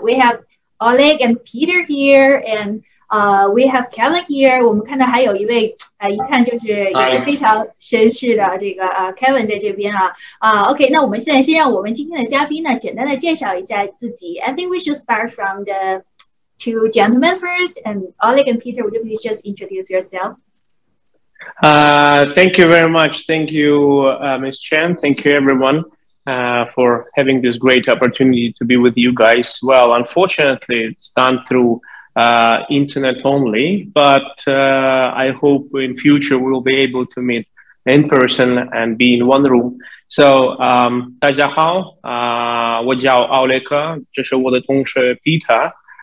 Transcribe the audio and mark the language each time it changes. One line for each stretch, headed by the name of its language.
English: We have Oleg and Peter here, and we have Kevin here.
Chinese: 我们看到还有一位一看就是也是非常绅士的这个Kevin 在这边啊。 OK， 那我们现在先让我们今天的嘉宾呢简单的介绍一下自己。
English: I think we should start from the two gentlemen first, and Oleg and Peter, would you please just introduce yourself? Thank you very much. Thank you, Ms. Chen. Thank you, everyone, for having this great opportunity to be with you guys. Well, unfortunately, it's done through internet only, but I hope in future we'll be able to meet in person and be in one room.
Chinese: So, 大家好，我叫奥雷克，这是我的同事 Peter。